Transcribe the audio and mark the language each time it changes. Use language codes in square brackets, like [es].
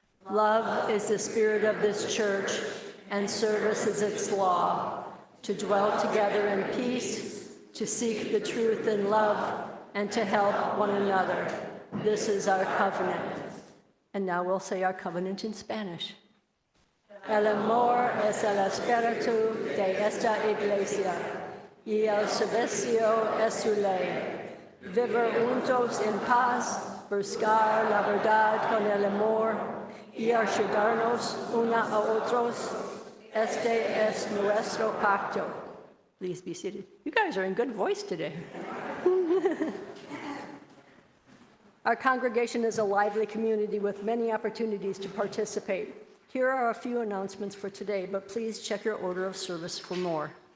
[en] Love is the spirit of this church, and service is its law, to dwell together in peace, to seek the truth in love, and to help one another. This is our covenant. And now we'll say our covenant in Spanish. [es] El amor es el espíritu de esta iglesia, y el servicio es su ley. Vivir juntos en paz, buscar la verdad con el amor, y ayudarnos una a otros. Este es nuestro pacto. [en] Please be seated. You guys are in good voice today. Our congregation is a lively community with many opportunities to participate. Here are a few announcements for today, but please check your order of service for more.